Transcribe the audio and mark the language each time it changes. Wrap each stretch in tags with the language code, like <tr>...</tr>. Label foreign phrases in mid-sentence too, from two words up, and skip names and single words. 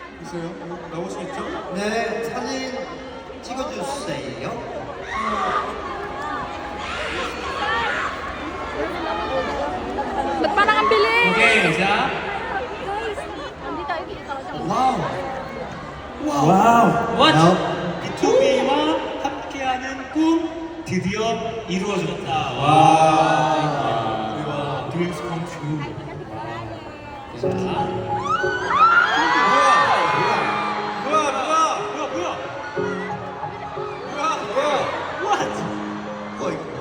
<ko>있어요? 나오시겠죠? 네, 사진 찍어주세요.</ko> <tl>Ba't parang ang bilis?</tl> <ko>오케이, 자.</ko> <tl>Guys, hindi tayo kita ka</tl> <ko>와우. 와우. 와우. B2B와 함께하는 꿈 드디어 이루어졌다. 와. 우리가</ko> <en>dreams come true.</en> <ko>자.</ko> <en>What?</en> <ko>어이.</ko>